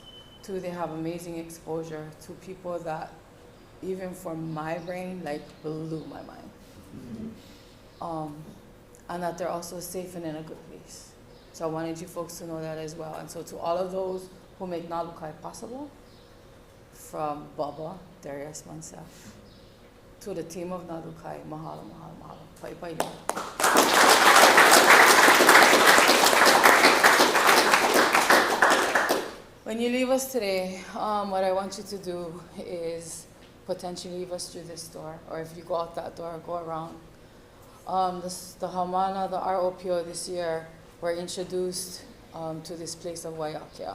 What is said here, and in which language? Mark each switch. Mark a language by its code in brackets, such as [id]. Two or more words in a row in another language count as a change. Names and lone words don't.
[en] Two, they have amazing exposure to people that, even for my brain, like blew my mind. And that they're also safe and in a good place. So I wanted you folks to know that as well. And so to all of those who make Nalukai possible, from Baba, Darius, myself, to the team of Nalukai, [haw] mahalo, mahalo, mahalo. Pai, pai, pai. [en] When you leave us today, what I want you to do is potentially leave us through this door, or if you go out that door, go around. The Hamana, the ROPO this year were introduced to this place of Waiakea.